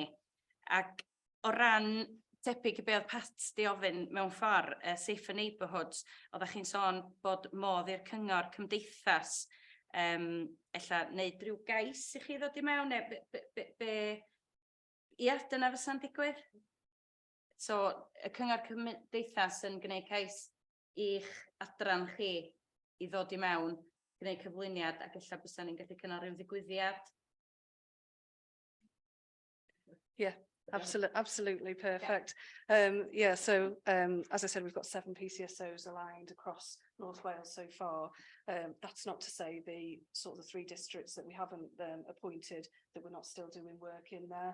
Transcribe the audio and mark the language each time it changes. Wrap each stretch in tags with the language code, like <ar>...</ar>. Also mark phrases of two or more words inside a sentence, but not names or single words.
<cy>Ac o ran tebyg i be oedd Pat di ofyn mewn ffordd,</cy> <en>safer neighbourhoods,</en> <cy>oeddech chi'n sôn bod modd i'r cyngor cymdeithas ella wneud rhyw gais i chi ddod i mewn, neu ia, dyna fysa'n digwydd? So, y cyngor cymdeithas yn gwneud cais i'ch adran chi i ddod i mewn, gwneud cyflwyniad, ac ella bysa ni'n gallu cynnal rhyw ddigwyddiad?</cy> <en>Yeah. Absolutely perfect. Yeah, so as I said, we've got 7 PCSOs aligned across North Wales so far. That's not to say the sort of the 3 districts that we haven't appointed that we're not still doing work in there.</en>